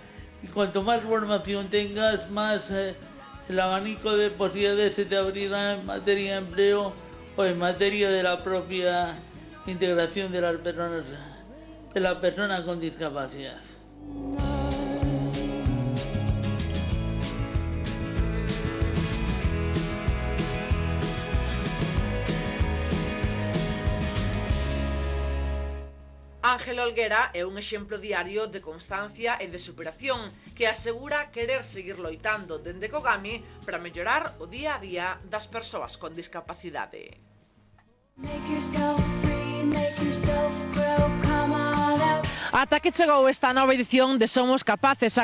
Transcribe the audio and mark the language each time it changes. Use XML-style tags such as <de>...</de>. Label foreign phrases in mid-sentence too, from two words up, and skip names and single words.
<es>Y cuanto más formación tengas, más el abanico de posibilidades se te abrirá en materia de empleo o en materia de la propia integración de las personas, de la persona con discapacidad.</es> <gl>Ángel Olguera é un exemplo diario de constancia e de superación que asegura querer seguir loitando dende Kogami para mellorar o día a día das persoas con discapacidade. Ata que chegou esta nova edición de Somos Capaces.</gl>